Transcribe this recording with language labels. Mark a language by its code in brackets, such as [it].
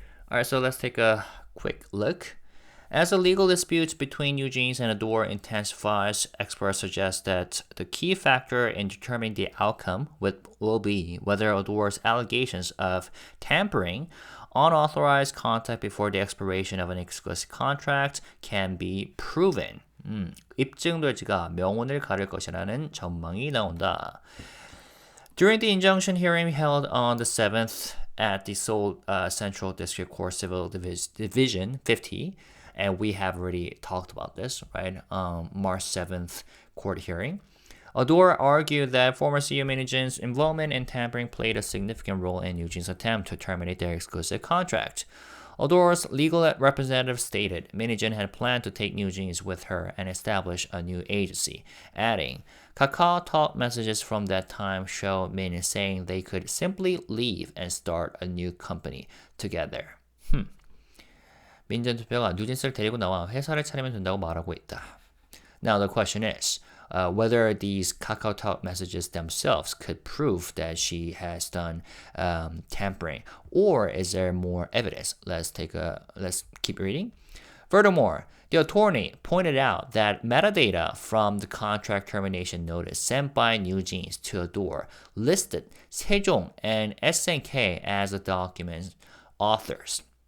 [en] All right, so let's take a quick look. As the legal dispute between NewJeans and Adore intensifies, experts suggest that the key factor in determining the outcome will be whether Adore's allegations of tampering, unauthorized contact before the expiration of an exclusive contract can be proven. [ko] 입증될지가 명운을 가릴 것이라는 전망이 나온다. [en] During the injunction hearing held on the 7th at the Seoul Central District Court Civil Division 50, and we have already talked about this, right? March 7th court hearing. Adore argued that former CEO Minijin's involvement in tampering played a significant role in NewJeans' attempt to terminate their exclusive contract. Adore's legal representative stated Minijin had planned to take NewJeans with her and establish a new agency, adding, Kakao Talk messages from that time show Min saying they could simply leave and start a new company together. [ko] 민전 대표가 뉴진스를 데리고 나와 회사를 차리면 된다고 말하고 있다. [en] Now the question is whether these KakaoTalk messages themselves could prove that she has done tampering, or is there more evidence? Let's keep reading. Furthermore, the attorney pointed out that metadata from the contract termination notice sent by NewJeans to Adore listed Sejong and SNK as the document's authors.